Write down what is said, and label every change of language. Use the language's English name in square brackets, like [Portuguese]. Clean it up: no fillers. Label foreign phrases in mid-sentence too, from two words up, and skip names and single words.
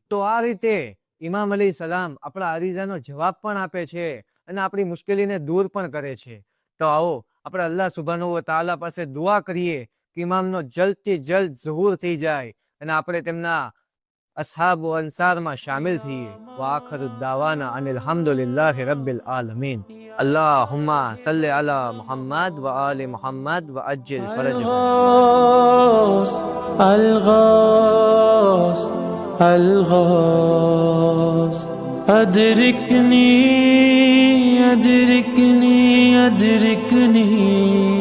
[Gujarati] તો આ રીતે ઇમામ અલી સલામ આપણા અરીઝાનો જવાબ પણ આપે છે અને આપણી મુશ્કેલીને દૂર પણ કરે છે. તો આવો આપણે અલ્લાહ [Arabic] سبحانه وتعالى [Gujarati] પાસે દુઆ કરીએ કે ઇમામનો જલ્દથી જલ્દ ઝહૂર થઈ જાય અને આપણે તેમના અસ્હાબ વ અંસારમાં શામિલ થઈએ. [Arabic] وآخر دعوانا أن الحمد لله رب العالمين. اللهم صل على محمد وآل محمد وعجل فرجه. الغاث الغاث أدركني أدركني أدركني